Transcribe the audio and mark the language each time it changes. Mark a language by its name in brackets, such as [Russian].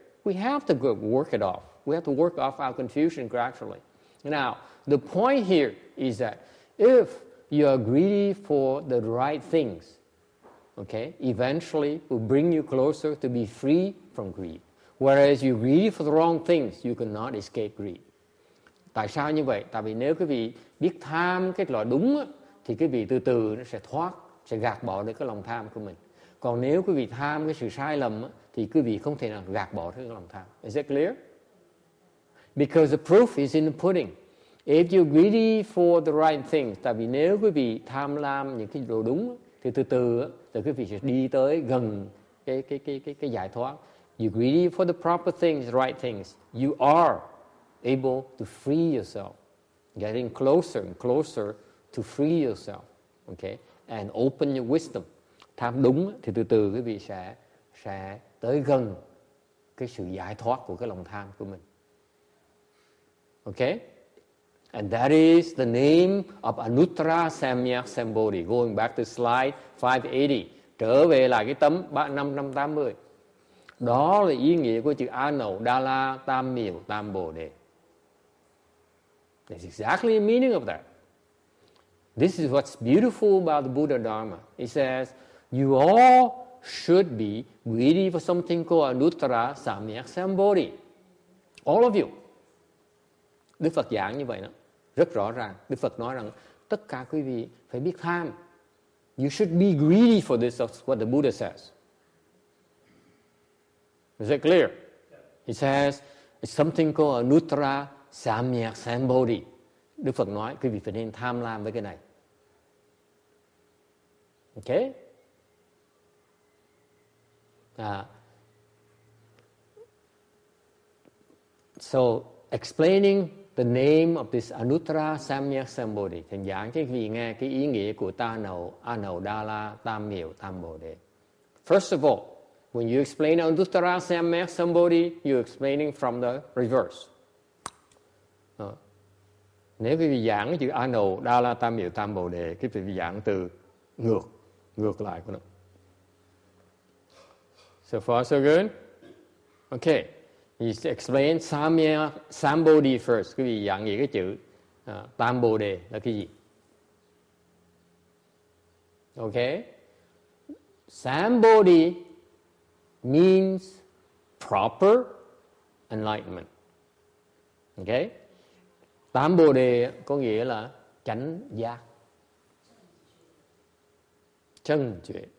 [English] We have to work it off. We have to work off our confusion gradually. Now, the point here is that if you are greedy for the right things, okay, eventually will bring you closer to be free from greed. Whereas you're greedy for the wrong things, you cannot escape greed. [Vietnamese] Tại sao như vậy? Tại vì nếu quý vị biết tham cái loại đúng thì quý vị từ từ nó sẽ gạt bỏ được cái lòng tham của mình. Còn nếu quý vị tham cái sự sai lầm thì quý vị không thể nào gạt bỏ được cái lòng tham. [English] Is it clear? Because the proof is in the pudding. If you're greedy for the right things, [Vietnamese] tại vì nếu quý vị tham lam những cái đồ đúng thì từ từ quý vị sẽ đi tới gần cái giải thoát. [English] You're greedy for the proper things, right things. You are able to free yourself, getting closer and closer to free yourself, okay, and open your wisdom. [Vietnamese] Tham đúng thì từ từ quý vị sẽ tới gần cái sự giải thoát của cái lòng tham của mình. [English] Okay? And that is the name of Anuttara Samyak Sambodhi. Going back to slide 580. [Vietnamese] Trở về lại cái tấm 580. Đó là ý nghĩa của chữ A Nậu Đa La Tam Miểu Tam Bồ Đề. [English] That's exactly the meaning of that. This is what's beautiful about the Buddha Dharma. It says, you all should be greedy for something called Anuttara Samyak Sambodhi. All of you. [Vietnamese] Đức Phật giảng như vậy đó. Rất rõ ràng. Đức Phật nói rằng tất cả quý vị phải biết tham. [English] You should be greedy for this. That's what the Buddha says. Is that clear? He says, it's something called Anuttara Samyak Sambodhi. [Vietnamese] Đức Phật nói quý vị phải nên tham lam với cái này. [English] Okay? So, explaining the name of this Anuttara Samyak Sambodhi. [Vietnamese] Thầy giảng cho quý vị nghe cái ý nghĩa của A Nậu Đa La Tam Miểu Tam Bồ Đề. [English] First of all, when you explain Anuttara Samyak Sambodhi, you're explaining from the reverse. [Vietnamese] Nếu quý vị giảng cái chữ A Nậu Đa La Tam Miểu Tam Bồ Đề, quý vị giảng từ ngược lại của nó. [English] So far so good? Okay. You explain Sambodhi first. [Vietnamese] Quý vị giảng nghĩa cái chữ Tam Bồ Đề là cái gì? [English] Okay? Sambodhi means proper enlightenment. Okay? [Vietnamese] Tam Bồ Đề có nghĩa là chánh giác, chân tuệ.